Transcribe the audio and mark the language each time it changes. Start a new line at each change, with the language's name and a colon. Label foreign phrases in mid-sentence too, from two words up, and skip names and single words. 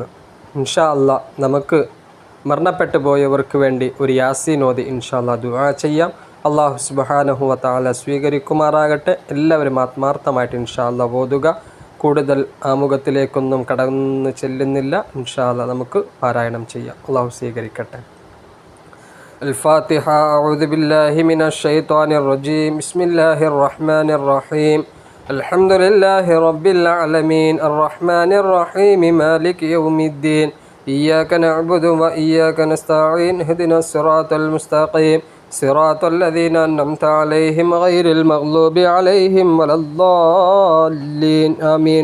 Arabic: إن شاء الله
Malayalam: നമുക്ക് മരണപ്പെട്ടു പോയവർക്ക് വേണ്ടി ഒരു യാസീൻ ഓതി
Arabic: إن شاء الله
Malayalam: ദുആ ചെയ്യാം.
Arabic: الله سبحانه وتعالى
Malayalam: സ്വീകരിക്കുമാറാകട്ടെ. എല്ലാവരും ആത്മാർത്ഥമായിട്ട്
Arabic: إن شاء الله
Malayalam: ഓതുക. കൂടുതൽ ആമുഖത്തിലേക്കൊന്നും കടന്നു ചെല്ലുന്നില്ല.
Arabic: إن شاء الله
Malayalam: നമുക്ക് പാരായണം ചെയ്യാം. അല്ലാഹു സ്വീകരിക്കട്ടെ.
Arabic: الفاتحة. أعوذ بالله من الشيطان الرجيم. بسم الله الرحمن الرحيم. الحمد لله رب العالمين الرحمن الرحيم مالك يوم الدين إياك نعبد وإياك نستعين اهدنا الصراط المستقيم صراط الذين أنعمت عليهم غير المغضوب عليهم ولا الضالين آمين.